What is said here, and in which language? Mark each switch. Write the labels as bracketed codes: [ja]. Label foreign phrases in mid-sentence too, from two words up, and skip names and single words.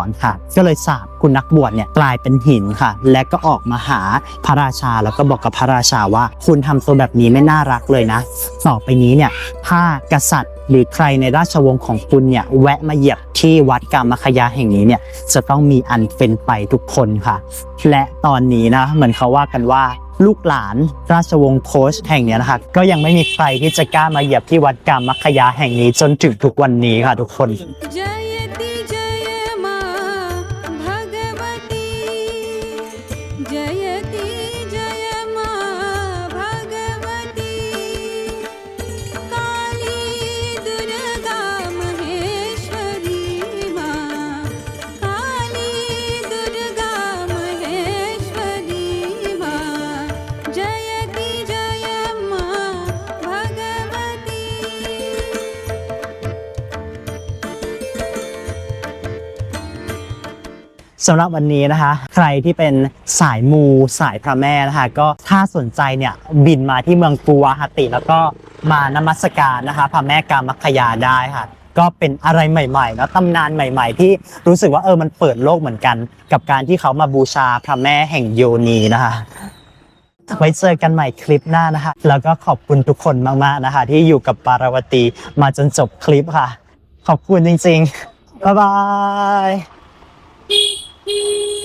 [th] อนค่ะก็เลยสาปคุณนักบวชเนี่ยกลายเป็นหินค่ะและก็ออกมาหาพระราชาแล้วก็บอกกับพระราชาว่าคุณทำตัวแบบนี้ไม่น่ารักเลยนะต่อไปนี้เนี่ยถ้ากษัตริย์หรือใครในราชวงศ์ของคุณเนี่ยแวะมาเหยียบที่วัดกามคยาแห่งนี้เนี่ยจะต้องมีอันเป็นไปทุกคนค่ะและตอนนี้นะเหมือนเขาว่ากันว่าลูกหลานราชวงศ์โคชแห่งเนี้ยนะคะก็ยังไม่มีใครที่จะกล้ามาเหยียบที่วัดกามคยาแห่งนี้จนถึงทุกวันนี้ค่ะทุกคน [hi] जयति जय मा भगवती जयति जय मा भगवती काली दुर्गा महेश्वरी मा काली दुर्गा महेश्वरी मा जयति जय मा भगवती [th] สำหรับวันนี้นะคะใครที่เป็นสายมูสายพระแม่นะคะก็ถ้าสนใจเนี่ยบินมาที่เมือง กุวาฮาติแล้วก็มานมัสการนะคะพระแม่กามคยาได้ค่ะก็เป็นอะไรใหม่ๆแล้วตำนานใหม่ๆที่รู้สึกว่ามันเปิดโลกเหมือนกันกับการที่เขามาบูชาพระแม่แห่งโยนีนะคะไว้เจอกันใหม่คลิปหน้านะคะแล้วก็ขอบคุณทุกคนมากๆนะคะที่อยู่กับปาราวตีมาจนจบคลิปค่ะขอบคุณจริงๆบ๊ายบาย